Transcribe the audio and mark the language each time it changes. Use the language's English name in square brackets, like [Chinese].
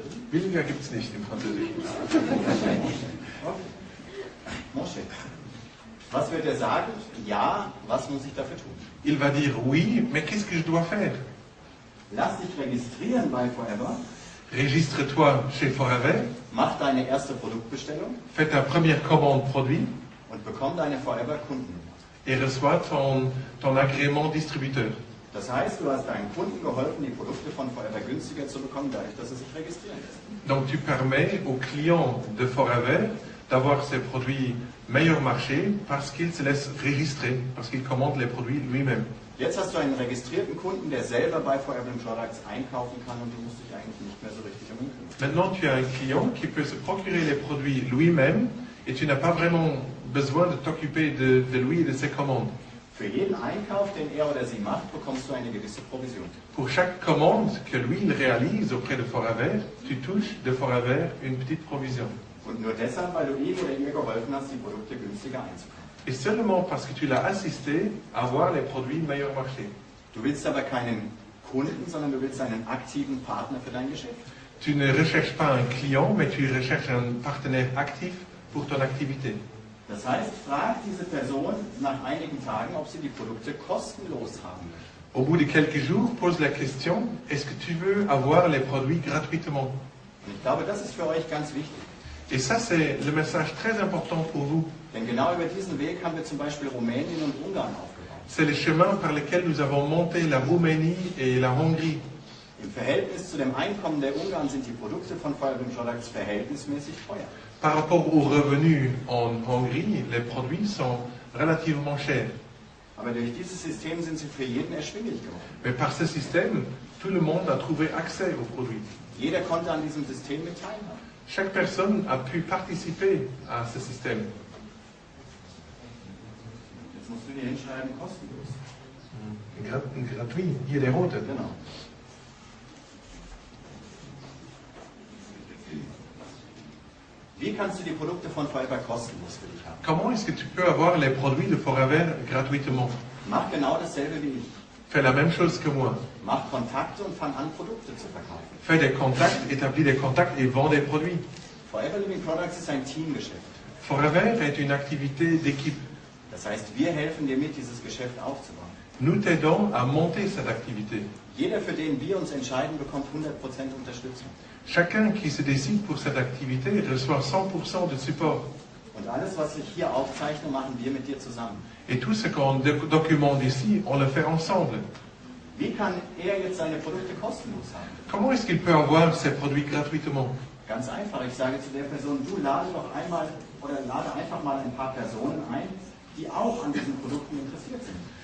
[German] Billiger gibt es nicht im Französischen. [French] Mon cher. [German] Was wird er sagen? Ja, was muss ich dafür tun? [French] Il va dire oui, mais qu'est-ce que je dois faire? [German] Lass dich registrieren bei Forever. [French] Registre-toi chez Foraver, [German] Mach deine erste Produktbestellung [French] fais ta première commande produit [German] und bekomm deine Forever Kundennummer. [French] et reçois ton agrément distributeur. [German] Das heißt, du hast deinen Kunden geholfen, die Produkte von Forever günstiger zu bekommen, dadurch, dass sie sich registrieren lassen. [French] Donc tu permets aux clients de Foraver d'avoir ces produits meilleur marché parce qu'ils se laissent registrer, parce qu'ils commandent les produits lui-même. [German] Jetzt hast du einen registrierten Kunden, der selber bei Forever Products einkaufen kann und du musst dich eigentlich nicht mehr so richtig um ihn kümmern. [French] Maintenant tu as un client qui peut se procurer les produits lui-même et tu n'as pas vraiment besoin de t'occuper de lui et de ses commandes. [German] Für jeden Einkauf, den er oder sie macht, bekommst du eine gewisse Provision. [French] Pour chaque commande que lui il réalise auprès de Forever, tu touches de Forever une petite provision. [German] Und nur deshalb, weil du ihm oder ihr geholfen hast, die Produkte günstiger einzukaufen. [French] Et seulement parce que tu l'as assisté à avoir les produits meilleur marché. [German] Du willst aber keinen Kunden, sondern du willst einen aktiven Partner für dein Geschäft. [French] Tu ne recherches pas un client, mais tu recherches un partenaire actif pour ton activité. [German] Das heißt, frag diese Person nach einigen Tagen, ob sie die Produkte kostenlos haben möchte. [French] Au bout de quelques jours, pose la question, est-ce que tu veux avoir les produits gratuitement? [German] Und ich glaube, das ist für euch ganz wichtig. [French] Et ça, c'est le message très important pour vous. [German] Denn genau über diesen Weg haben wir zum Beispiel Rumänien und Ungarn aufgebaut. [French] C'est le chemin par lequel nous avons monté la Roumanie et la Hongrie. [German] Im Verhältnis zu dem Einkommen der Ungarn sind die Produkte von Forever Products verhältnismäßig teuer. [French] Par rapport aux revenus en Hongrie, les produits sont relativement chers. [German] Aber durch dieses System sind sie für jeden erschwinglich geworden. [French] Mais par ce système, tout le monde a trouvé accès aux produits. [German] Jeder konnte an diesem System mit teilhaben. [French] Chaque personne a pu participer à ce système. [German] Jetzt musst du dir hinschreiben, kostenlos. Gratuit, hier der rote. Genau. Wie kannst du die Produkte von Forever kostenlos für dich haben? [French] Comment est-ce que tu peux avoir les produits de Forever gratuitement? [German] Mach genau dasselbe wie ich. [French] Fais la même chose que moi. [German] Mach Kontakte und fang an, Produkte zu verkaufen. [French] Fais des contacts, établis des contacts et vends des produits. [German] Forever Living Products ist ein Teamgeschäft. [French] Forever est une activité d'équipe. [German] Das heißt, wir helfen dir mit, dieses Geschäft aufzubauen. [French] Nous t'aidons à monter cette activité. [German] Jeder, für den wir uns entscheiden, bekommt 100% Unterstützung. [French] Chacun qui se décide pour cette activité reçoit 100% de support. [German] Und alles, was ich hier aufzeichne, machen wir mit dir zusammen. [French] Et tout ce qu'on documente ici, on le fait ensemble. [German] Wie kann er jetzt seine Produkte kostenlos haben? [French] Comment est-ce qu'il peut avoir ces produits gratuitement? [German] Ganz einfach, ich sage zu der Person, du lade doch einmal oder lade einfach mal ein paar Personen ein, die auch an diesen Produkten interessiert sind.